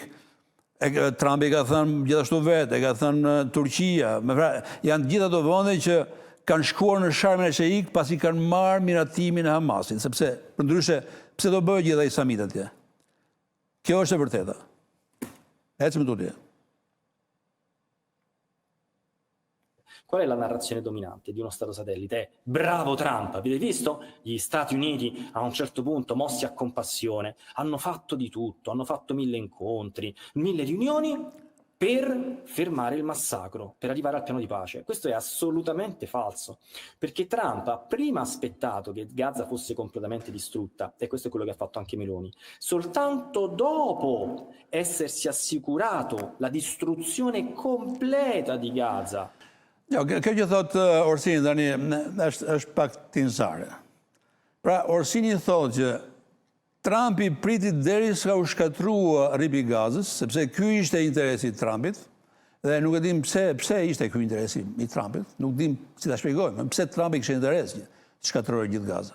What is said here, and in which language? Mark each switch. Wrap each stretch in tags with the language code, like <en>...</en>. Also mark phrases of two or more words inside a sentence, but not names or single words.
<sq>Trumpi ka thënë gjithashtu vetë, e ka thënë Turqia. Janë gjitha ato vende që kanë shkuar në Sharm el Sheikh pasi kanë marrë miratimin e Hamasit, sepse përndryshe pse do bëjë gjitha islamitë atje. Kjo është e vërteta. Ecim tutje.</sq> <it>Qual è la narrazione dominante di uno Stato satellite? Bravo Trump, avete visto? Gli Stati Uniti a un certo punto, mossi a compassione, hanno fatto di tutto, hanno fatto 1000 incontri, 1000 riunioni per fermare il massacro, per arrivare al piano di pace. Questo è assolutamente falso, perché Trump ha prima aspettato che Gaza fosse completamente distrutta, e questo è quello che ha fatto anche Meloni, soltanto dopo essersi assicurato la distruzione completa di Gaza.</it> <sq>Jo, kjo që thotë Orsini tani është pak tinësare. Pra, Orsini thotë që Trumpi priti derisa u shkatrua rripi Gazës, sepse ky ishte interesi i Trumpit, dhe nuk e dim pse ishte ky interesi i Trumpit, nuk dim si ta shpjegojmë, pse Trumpi kishte interes që shkatroi gjithë Gaza.</sq>